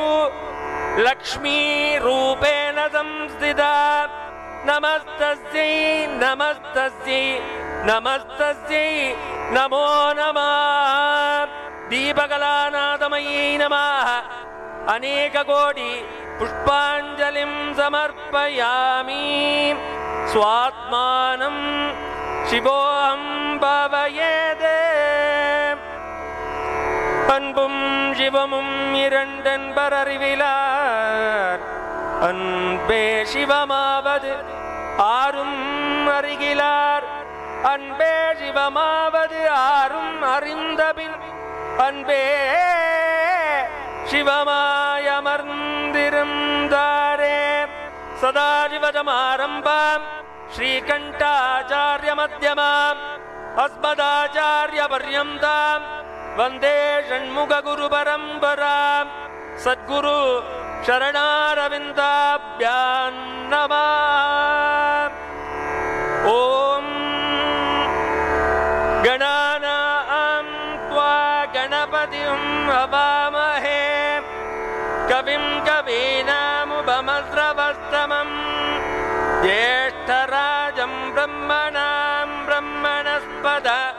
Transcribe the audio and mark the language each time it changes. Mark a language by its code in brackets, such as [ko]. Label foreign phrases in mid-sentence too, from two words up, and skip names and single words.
[sa] लक्ष्मीरूपेण संस्थिता नमस्तस्यै नमस्तस्यै नमस्तस्यै नमो नमः दीपकलानादमय्यै नमः अनेककोटि पुष्पाञ्जलिं समर्पयामि स्वात्मानं शिवोऽहं भावयेत् [ta] அன்பும் சிவமும் இரண்டென்பர் அறிவிலார் அன்பே சிவமாவது ஆரும் அறிகிலார் அன்பே சிவமாவது ஆரும் அறிந்தபின் அன்பே [sa] சிவமாயமர்ந்திருந்தாரே सदाशिवसमारम्भां श्रीकण्ठाचार्य मध्यमाम् अस्मदाचार्य पर्यन्ताम् वंदे षण्मुख गुरु परंपरां सद्गुरु शरणारविंदाभ्यां नमः ओम गणानां त्वा गणपतिं हवामहे कविं कवीनामुपमस्रवस्तमं ज्येष्ठराजं ब्रह्मणां ब्रह्मणस्पद